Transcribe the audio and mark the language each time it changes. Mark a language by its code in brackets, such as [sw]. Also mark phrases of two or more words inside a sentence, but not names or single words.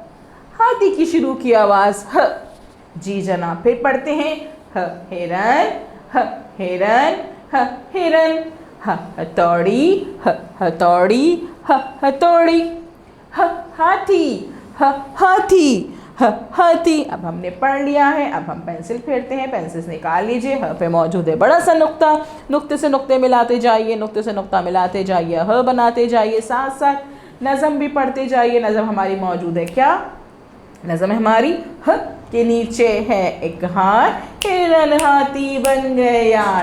[ur] ہاتھی کی شروع کی آواز ہ۔ جی جناب، پھر پڑھتے ہیں. ہ ہرن، ہ ہرن، ہ ہرن. ہ ہتھوڑی، ہ ہتھوڑی، ہ ہتھوڑی. ہ ہاتھی، ہ ہاتھی, ہ ہاتھی. اب ہم نے پڑھ لیا ہے۔ اب ہم پنسل پھیرتے ہیں۔ پنسل نکال لیجیے. ہ پہ موجود ہے بڑا سا نقطہ۔ نقطے سے نقطے ملاتے جائیے، نقطے سے نقطہ ملاتے جائیے، ہ بناتے جائیے. ساتھ ساتھ نظم بھی پڑھتے جائیے۔ نظم ہماری موجود ہے کیا? نظم ہے ہماری ہ کے نیچے ہے ایک ہار، ہرن ہاتھی بن گئے یار.